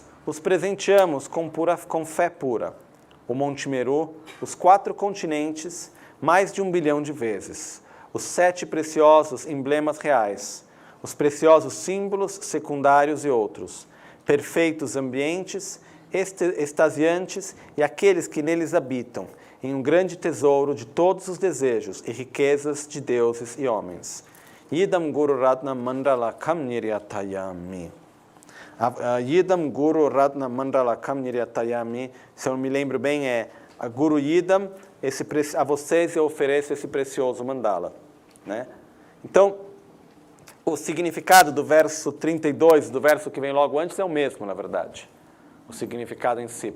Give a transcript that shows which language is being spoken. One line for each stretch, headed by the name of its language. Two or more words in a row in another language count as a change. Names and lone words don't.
Portuguese: os presenteamos com fé pura, o Monte Meru, os 4 continentes, mais de 1 bilhão de vezes, os 7 preciosos emblemas reais, os preciosos símbolos secundários e outros, perfeitos ambientes, extasiantes e aqueles que neles habitam, em um grande tesouro de todos os desejos e riquezas de deuses e homens.
Sanskrit: यिदम् गुरु रत्न मण्डल कम् निर्यातयामि. यिदम् गुरु रत्न मण्डल कम् निर्यातयामि,
Portuguese: se eu me lembro bem, é a Guru Yidam, a vocês eu ofereço esse precioso mandala. Né? Então, o significado do verso 32, do verso que vem logo antes, é o mesmo, na verdade. O significado em si.